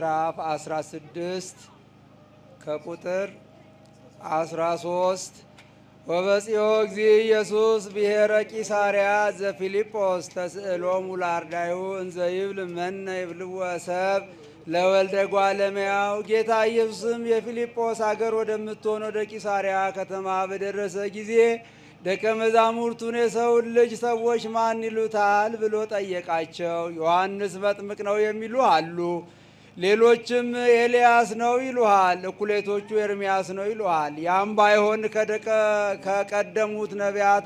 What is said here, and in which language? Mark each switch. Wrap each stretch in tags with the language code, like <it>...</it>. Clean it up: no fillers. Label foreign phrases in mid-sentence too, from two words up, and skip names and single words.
<am>ምዕራፍ 16 ከቁጥር 13</am> <gez>ወበጽዮ እግዚእ ኢየሱስ ብሔረ ቂሳርያ ዘፊልጶስ ተስእሎሙ ለአርዳዩ እንዘ ይብል መነ ይብልዎ ሰብ ለወልደ እጓለ እመሕያው።</gez> <am>ጌታ ኢየሱስም የፊልጶስ አገር ወደምትሆን ወደ ቂሳርያ ከተማ በደረሰ ጊዜ ደቀ መዛሙርቱን የሰውን ልጅ ሰዎች ማን ይሉታል ብሎ ጠየቃቸው። ዮሐንስ መጥምቅ ነው የሚሉ አሉ፣ ሌሎችም ኤልያስ ነው ይሉሃል፣ እኩሌቶቹ ኤርምያስ ነው ይሉሃል፣ ያም ባይሆን ከቀደሙት ነቢያት</am>